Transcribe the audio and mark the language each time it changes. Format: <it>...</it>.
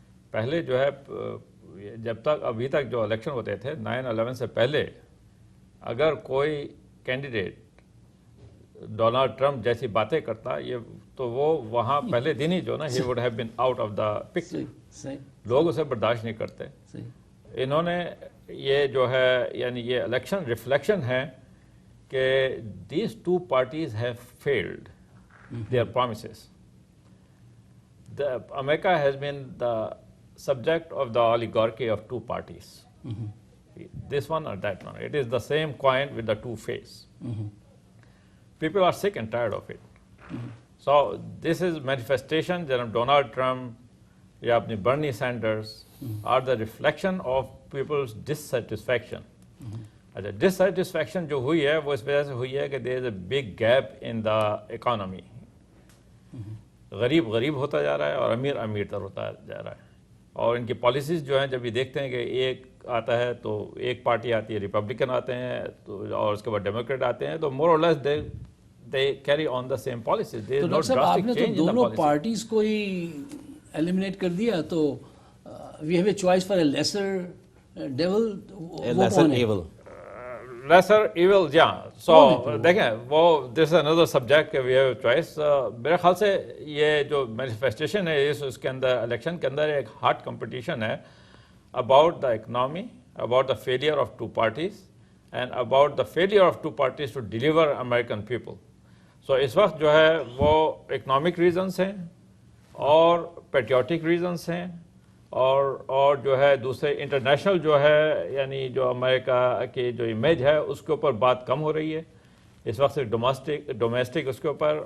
<ur>پہلے جو ہے جب تک ابھی تک جو الیکشن ہوتے تھے 9/11 سے پہلے، اگر کوئی کینڈیڈیٹ ڈونلڈ ٹرمپ جیسی باتیں کرتا تو وہ وہاں پہلے دن ہی جو نا</ur> <en>ہی would have been out of the picture.</en> <ur>لوگ اسے برداشت نہیں کرتے. انہوں نے یہ جو ہے یعنی یہ الیکشن ریفلیکشن ہے کہ</ur> <en>These two parties have failed their promises. America has been the subject of the oligarchy of two parties. This one or that one. It is the same coin with the two faces. People are sick and tired of it. So this is manifestation. Janab Donald Trump</en> <ur>یا اپنی</ur> <en>Bernie Sanders are the reflection of people's dissatisfaction.</en> <ur>اچھا dissatisfaction جو ہوئی ہے وہ اس وجہ سے ہوئی ہے کہ</ur> <en>there is a big gap in the economy.</en> <ur>غریب غریب ہوتا جا رہا ہے اور امیر امیر تر ہوتا جا رہا ہے. اور ان کی پالیسیز جو ہیں جب یہ دیکھتے ہیں کہ ایک آتا ہے تو ایک پارٹی آتی ہے، ریپبلکن آتے ہیں اور اس کے بعد ڈیموکریٹ آتے ہیں، تو مور اور لیس</ur> <en>they carry on the same policies. There is no drastic change in the policy.</en> <ur>دونوں پارٹیز کو ہی ایلیمنیٹ کر دیا تو</ur> <en>We have a choice for a lesser devil. lesser evil. Lesser evil, yeah. So</en> <ur>دیکھیں وہ</ur> <en>this is another subject کہ we have a choice.</en> <ur>میرے خیال سے یہ جو مینیفیسٹیشن ہے اس کے اندر الیکشن کے اندر ایک ہارڈ کمپٹیشن ہے</ur> <en>about the economy, about the failure of two parties and about the failure of two parties to deliver American people. So</en> <ur>اس وقت جو ہے وہ اکنامک ریزنس ہیں اور پیٹریوٹک ریزنس ہیں اور جو ہے دوسرے انٹرنیشنل جو ہے یعنی جو امریکہ کی جو امیج ہے اس کے اوپر بات کم ہو رہی ہے اس وقت صرف ڈومیسٹک اس کے اوپر.</ur>